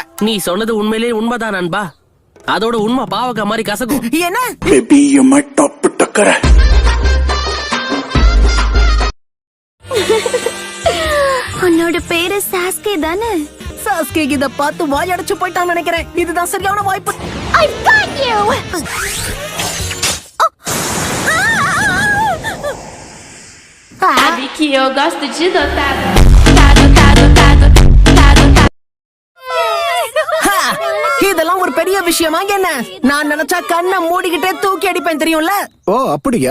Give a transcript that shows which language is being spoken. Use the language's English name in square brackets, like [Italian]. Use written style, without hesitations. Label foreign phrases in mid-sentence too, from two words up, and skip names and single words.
[Tamil] நீ சொன்னது உண்மையிலேயே உண்மைதான் நண்பா. அதோட உண்மை பாவக்கா மாதிரி கசக்கும். என்ன? உன்னோட பேரு சாஸ்கே தானே? சாஸ்கே இத பார்த்து வாய் அடைச்சு போயிட்டான்னு நினைக்கிறேன். இதுதான் சரியான வாய்ப்பு. [English] I got you. [Portuguese] Sabe que eu gosto de dotado. [Tamil] இதெல்லாம் ஒரு பெரிய விஷயமா என்ன? நான் நினைச்சா கண்ணை மூடிக்கிட்டே தூக்கி அடிப்பேன், தெரியும்ல? ஓ அப்படியா?